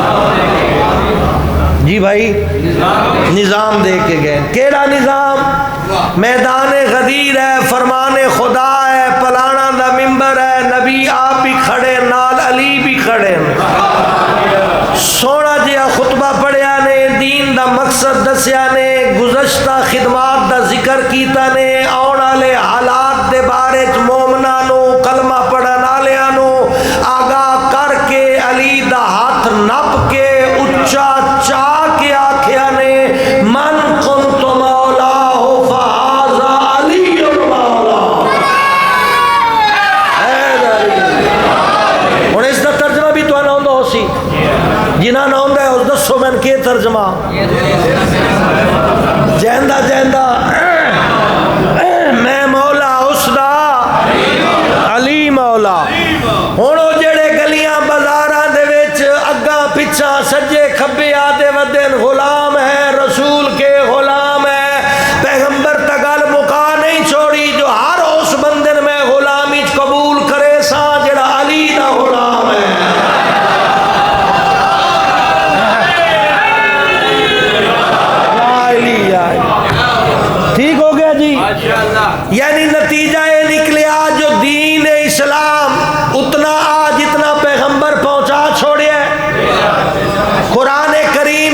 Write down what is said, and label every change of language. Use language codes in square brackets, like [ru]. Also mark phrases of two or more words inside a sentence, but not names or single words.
[pa] جی بھائی نظام دے کے گئے کیڑا نظام میدان غدیر ہے فرمان خدا ہے پلانا دا ممبر ہے نبی آپ بھی کھڑے نال علی بھی کھڑے سونا جہا خطبہ پڑھیا نے دین دا مقصد دسیا نے گزشتہ خدمات دا ذکر کیتا نے آن والے حالات دے بارے مومناں نو کلمہ پڑھن والیاں نو آگاہ کر کے علی دا ہاتھ نپ کے اچا چاہ کے آکھیا نے [ar] من کنت مولا ہو فہذا علی مولا [pa] ہن اس دا ترجمہ بھی تو آندا ہو سی جنہاں نہ ہوندا ہے اس دسو میں کے ترجمہ جیندہ جیندہ میں مولا اس دا علی مولا ہن او جڑے گلیاں بازاراں دے وچ اگاں پچھاں سجے کھبے آدے ودن غلام ہے رسول کے غلام ہے پیغمبر تا گل مکا نہیں چھوڑی جو ہر اس بندے میں غلامی قبول کرے سا جڑا علی دا غلام ہے ٹھیک ہو گیا جی یعنی نتیجہ یہ نکلیا جو دین اسلام اتنا آ جتنا پیغمبر پہنچا چھوڑیا ہے قرآن کریم